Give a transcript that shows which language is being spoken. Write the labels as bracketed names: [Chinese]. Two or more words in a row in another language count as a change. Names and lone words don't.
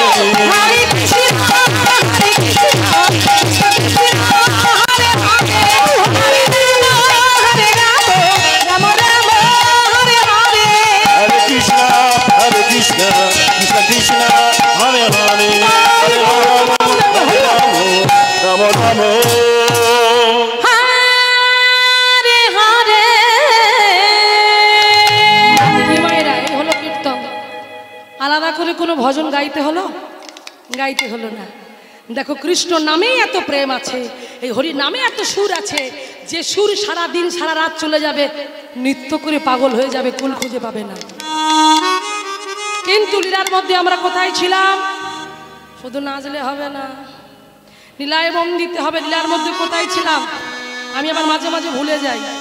[Sanskrit] हरे कृष्ण कृष्ण कृष्ण हरे हरे हरे राम राम हरे हरे हरे कृष्ण कृष्ण कृष्ण हरे हरे हरे राम राम राम हरे हरे [Bangla] মায়েরা এই হলো কীর্তন আলাদা করে কোনো ভজন গাইতে হলো না দেখো কৃষ্ণ নামেই এত প্রেম আছে এই হরি নামে এত সুর আছে যে সুর সারা দিন সারা রাত চলে যাবে নৃত্য করে পাগল হয়ে যাবে কুল খুঁজে পাবে না কিন্তু লীলার মধ্যে আমরা কোথায় ছিলাম শুধু নাচলে হবে না লীলায় মন দিতে হবে লীলার মধ্যে কোথায় ছিলাম আমি আবার মাঝে মাঝে ভুলে যাই